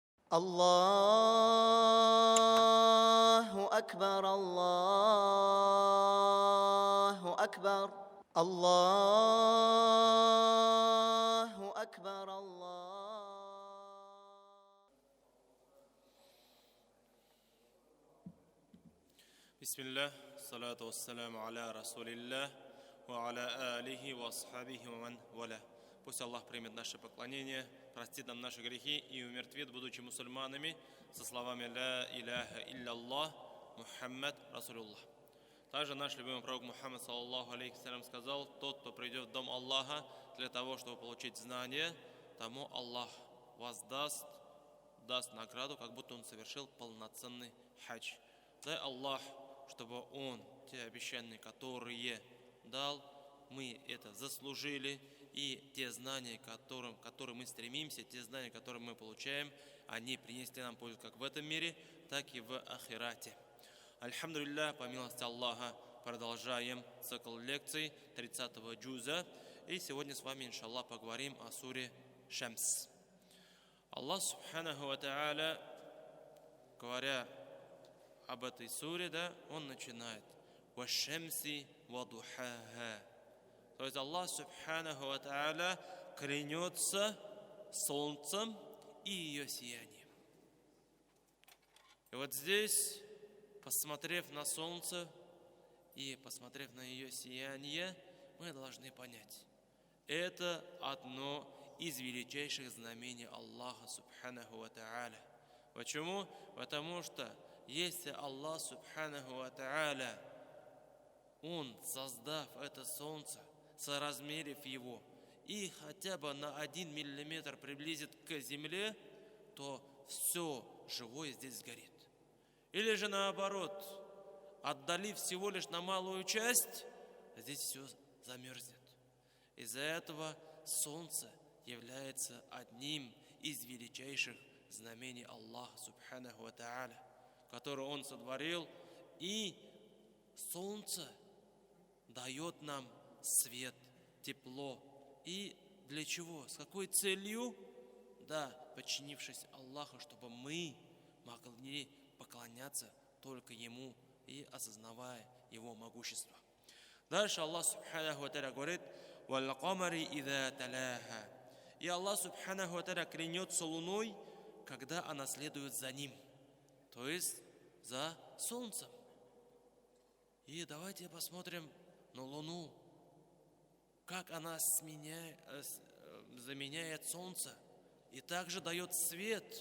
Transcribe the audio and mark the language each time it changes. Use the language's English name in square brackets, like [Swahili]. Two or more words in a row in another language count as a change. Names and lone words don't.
[Arabic] الله أكبر الله أكبر الله أكبر الله. بسم الله الصلاة والسلام على رسول الله وعلى آله وأصحابه ومن والى. [Russian] Пусть Аллах примет наше поклонение, простит нам наши грехи и умертвит, будучи мусульманами, со словами [Arabic] «لا إله إلا الله محمد رسول الله». [Russian] Также наш любимый пророк Мухаммад, [Arabic] صلى الله عليه سلم, [Russian] сказал: тот, кто придет в дом Аллаха для того, чтобы получить знания, тому Аллах даст награду, как будто он совершил полноценный хадж. Дай Аллах, чтобы Он те обещания, которые дал, мы это заслужили, и те знания, к которым мы стремимся, те знания, которые мы получаем, они принесли нам пользу как в этом мире, так и в ахирате. Альхамдулиллах, по милости Аллаха, продолжаем цикл лекций 30-го джуза, и сегодня с вами, иншаллах, поговорим о суре Шамс. [Arabic] الله سبحانه وتعالى, [Russian] говоря об этой суре, да, он начинает [Arabic] «والشمس وضحاها». [Russian] То есть Аллах [Arabic] سبحانه وتعالى [Russian] клянется солнцем и ее сиянием. И вот здесь, посмотрев на солнце и посмотрев на ее сияние, мы должны понять, это одно из величайших знамений Аллаха [Arabic] سبحانه وتعالى. [Russian] Почему? Потому что если Аллах [Arabic] سبحانه وتعالى, [Russian] Он, создав это солнце, соразмерив его и хотя бы на 1 миллиметр приблизит к земле, то все живое здесь сгорит. Или же наоборот, отдалив всего лишь на малую часть, здесь все замерзнет. Из-за этого солнце является одним из величайших знамений Аллаха [Arabic] سبحانه وتعالى, [Russian] которое Он сотворил, и солнце дает нам свет, тепло. И для чего? С какой целью? Да, подчинившись Аллаху, чтобы мы могли поклоняться только Ему и осознавая Его могущество. Дальше Аллах [Arabic] سبحانه وتعالى [Russian] говорит: [Arabic] «والقمر إذا تلاها». [Russian] И Аллах [Arabic] سبحانه وتعالى [Russian] клянется луной, когда она следует за Ним, то есть за солнцем. И давайте посмотрим на Луну, как она заменяет солнце и также дает свет.